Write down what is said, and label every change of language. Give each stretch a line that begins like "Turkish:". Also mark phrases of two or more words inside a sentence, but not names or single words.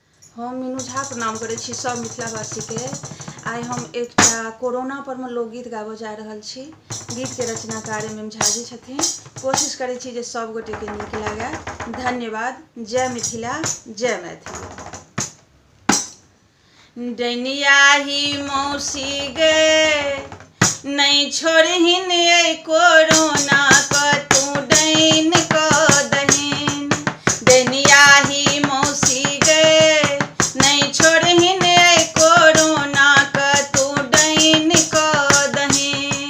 Maithili: हम मीनू झा प्रणाम करै छी सब मिथिलावासी के। आइ हम एकटा कोरोना पर में लोकगीत गाबऽ जा रहल छी। गीत के रचनाकार एम झा जी छथिन। कोशिश करै छी जे सब गोटे के नीक लागे। धन्यवाद। जय मिथिला, जय मैथिली। डैनिया ही मौसी गे नहीं छोड़हिन कोरोना क तू डैन क दहिन। डैनिया ही मौसी गे नहीं छोड़हिन कोरोना क तू डैन क दहिन।